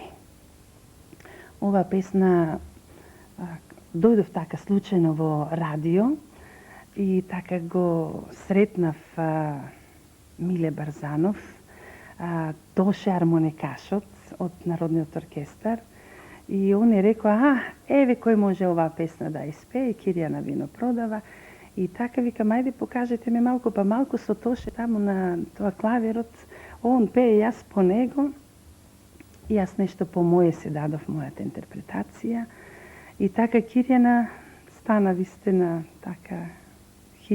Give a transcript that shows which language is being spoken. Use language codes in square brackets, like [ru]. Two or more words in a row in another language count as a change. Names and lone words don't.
[mk] Оваа песна дојдов така случајно во радио и така го сретнав Миле Барзанов, Тоше армоникашот од Народниот оркестар [sr] I on je rekao, [mk] evo koji može ova pesna da ispее, Kirjana vino prodava. I така викам, ајде покажете ми малку, па малку со Тоше таму на тоа клавирот, он пее, јас по него, и јас нешто по моје се дадов мојата интерпретација. И така Кирјана стана вистина така хит.